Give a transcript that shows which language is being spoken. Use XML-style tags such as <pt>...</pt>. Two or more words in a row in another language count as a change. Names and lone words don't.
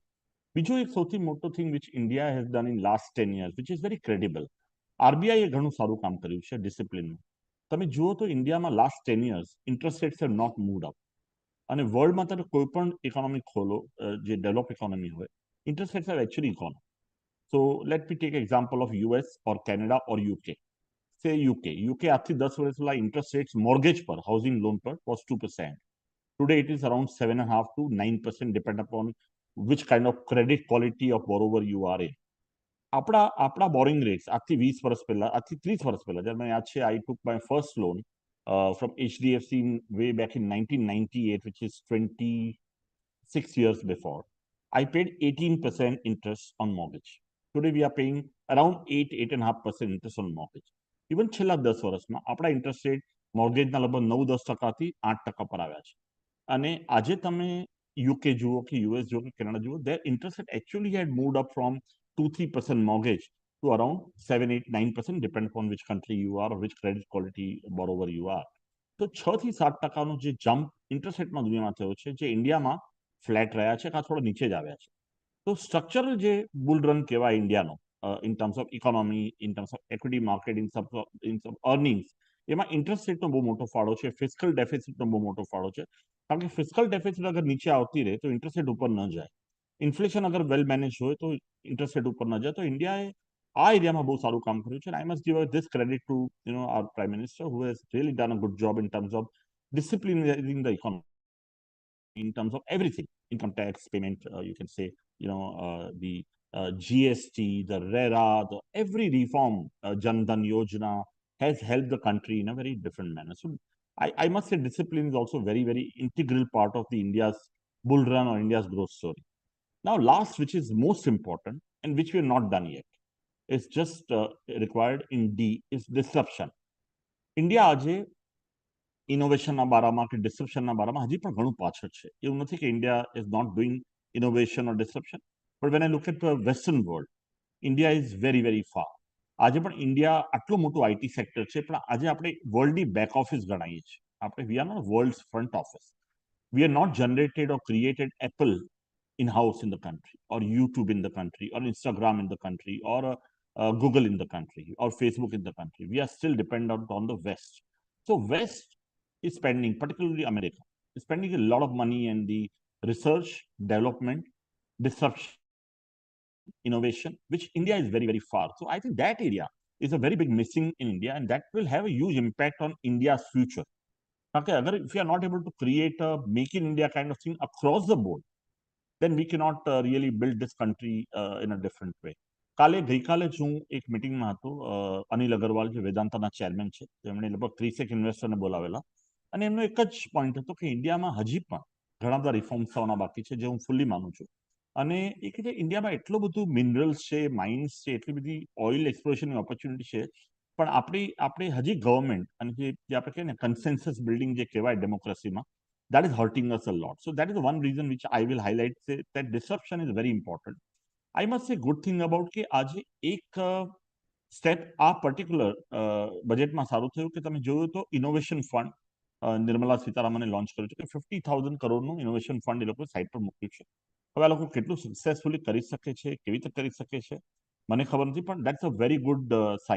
<gu>બીજો એક સૌથી મોટો</gu> <en>thing which India has done in last 10 years which is very credible.</en> <gu>આરબીઆઈએ ઘણું સારું કામ કર્યું છે ડિસિપ્લિનમાં. તમે જુઓ તો ઇન્ડિયામાં</gu> <en>last 10 years interest rates have not moved up.</en> <gu>અને વર્લ્ડમાં તમે કોઈ પણ ઇકોનોમી ખોલો, જે</gu> <en>develop economy</en> <gu>હોય,</gu> <en>interest rates have actually gone up. So let me take example of US or Canada or UK. Say UK</en> <gu>આજથી 10 વર્ષ પહેલા</gu> <en>interest rates mortgage પર, housing loan પર was 2%. Today it is around 7.5 to 9%, depend upon which kind of credit quality of borrower you are in.</en> <gu>આપણા</gu> <en>borrowing rates</en> <gu>આજથી 20 વર્ષ પહેલા, આજથી 30 વર્ષ પહેલા, જ્યારે મને યાદ છે,</gu> <en>I took my first loan from HDFC way back in 1998, which is 26 years before. I paid 18% interest on mortgage. Today we are paying around 8.5% interest on mortgage.</en> <gu>Even છેલ્લા 10 વર્ષમાં આપણા</gu> <en>interest rate</en> <gu>મોર્ગેજના લગભગ 9-10%થી 8% પર આવ્યા છે. અને આજે તમે યુકે જુઓ કે US જુઓ કે કેનેડા જુઓ,</gu> <en>their interest rate actually had moved up from 2-3% mortgage to around 7-8-9%, depend upon which country you are or which credit quality borrower you are.</en> <gu>તો 6-7%નો જે જમ્પ ઇન્ટરેસ્ટ રેટમાં દુનિયામાં થયો છે, જે ઇન્ડિયામાં ફ્લેટ રહ્યા છે, કાં થોડા નીચે જ આવ્યા છે. તો સ્ટ્રક્ચરલ જે</gu> <en>bull run</en> <gu>કહેવાય ઇન્ડિયાનો,</gu> <en>in terms of economy, in terms of equity market, in terms of earnings,</en> <gu>એમાં ઇન્ટરેસ્ટ રેટનો બહુ મોટો ફાળો છે, ફિસ્કલ ડેફિસિટનો બહુ મોટો ફાળો છે. કારણ કે</gu> <en>fiscal deficit</en> <gu>અગર નીચે આવતી રહે તો</gu> <en>interest rate</en> <gu>ઉપર ન જાય. ઇન્ફ્લેશન અગર વેલ મેનેજ હોય તો</gu> <en>interest rate</en> <gu>ઉપર ન જાય. તો ઇન્ડિયાએ આ એરિયામાં બહુ સારું કામ કર્યું છે.</gu> <en>I must give this credit to our Prime Minister, who has really done a good job in terms of disciplining the economy, in terms of everything, income tax payment, you can say, the GST, the RERA, every reform, Jan Dhan Yojana has helped the country in a very different manner. So I must say discipline is also very, very integral part of the India's bull run or India's growth story. Now, last, which is most important and which we have not done yet, is just required in D, is disruption.</en> <gu>India આજે ઇનોવેશનના બારામાં કે ડિસ્રપ્શનના બારામાં હજી પણ ઘણું પાછળ છે. એવું નથી કે</gu> <en>India is not doing innovation or disruption, but when I look at the western world, India is very, very far.</en> <gu>આજે પણ ઇન્ડિયા આટલું મોટું</gu> <en>IT sector</en> <gu>છે, પણ આજે આપણે વર્લ્ડની</gu> <en>back office</en> <gu>ગણાઈએ છીએ.</gu> <en>આપણે we are not world's front office. we are not generated or created Apple in-house in the country, or YouTube in the country, or Instagram in the country, or Google in the country, or Facebook in the country. We are still dependent on the West. So West is spending, particularly America, is spending a lot of money in the research, development, disruption, innovation, which India is very, very far. So I think that area is a very big missing in India, and that will have a huge impact on India's future. Okay, if you are not able to create a make in India kind of thing across the board, then we cannot really build this country in a different way.</en> <gu>ગઈકાલે જ હું એક મિટિંગમાં હતો, અનિલ અગરવાલ જે વેદાંતાના ચેરમેન છે, તેમણે લગભગ 30 ઇન્વેસ્ટરને બોલાવેલા, અને એમનો એક જ પોઈન્ટ હતો કે ઇન્ડિયામાં હજી પણ ઘણા બધા રિફોર્મ્સ થવાના બાકી છે, જે હું ફૂલ્લી માનું છું. અને એ કે ઇન્ડિયામાં એટલું બધું મિનરલ્સ છે, માઇન્સ છે, એટલી બધી ઓઇલ એક્સપ્લોરેશનની ઓપોર્ચ્યુનિટી છે, પણ આપણે હજી ગવર્મેન્ટ અને જે આપણે કહીએ ને</gu> <en>consensus building</en> <gu>જે કહેવાય ડેમોક્રેસીમાં,</gu> <en>that is hurting us a lot. So that is the one reason which I will highlight, say, that disruption is very important. I must say good thing about</en> <gu>કે આજે એક સ્ટેપ આ પર્ટિક્યુલર બજેટમાં સારું થયું કે તમે જોયું તો</gu> <en>innovation fund</en> <gu>નિર્મલા સીતારામને લોન્ચ કર્યું છે કે 50,000 કરોડનું</gu> <en>innovation fund</en> <gu>એ લોકોએ સાઇટ પર મૂક્યું છે. હવે આ લોકો કેટલું સક્સેસફુલી કરી શકે છે, કેવી રીતે કરી શકે છે મને ખબર નથી, પણ</gu> <en>that's a very good sign.</en>